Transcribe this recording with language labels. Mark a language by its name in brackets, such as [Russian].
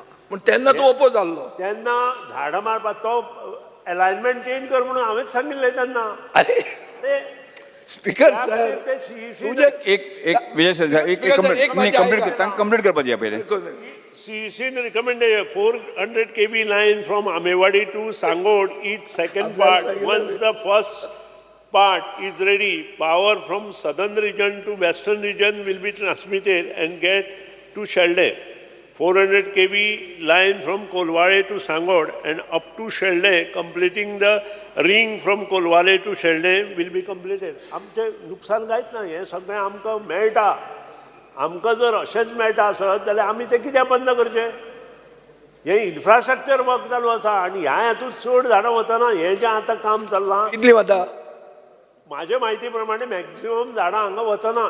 [Konkani] पूण तेन्ना तूं ओपो जाल्लो तेन्ना झाडां मारपाक तो अलायनमेंट चेंज कर म्हणून हांवेंच सांगिल्लें तेन्ना अरे स्पीकर सर तुजे एक विजय सर एक कंप्लीट करपाचें पयलें [English] CEC recommended 400 kV line from Amewadi to Sangod, each second part. Once the first part is ready, power from southern region to western region will be transmitted and get to Shelde. 400 kV line from Kolwale to Sangod and up to Shelde, completing the ring from Kolwale to Shelde will be completed. [Konkani] आमचे नुकसान कांयच ना हे सगळें आमकां मेळटा आमकां जर अशेंच मेळटा आसत जाल्यार आमी तें कित्याक बंद करचें हें इन्फ्रास्ट्रक्चर वर्क चालू आसा आनी ह्या हातूंत चड झाडां वचना हें जें आतां काम चल्लां कितली वता म्हाजे म्हायती प्रमाणे मॅक्झिमम झाडां हांगा वचना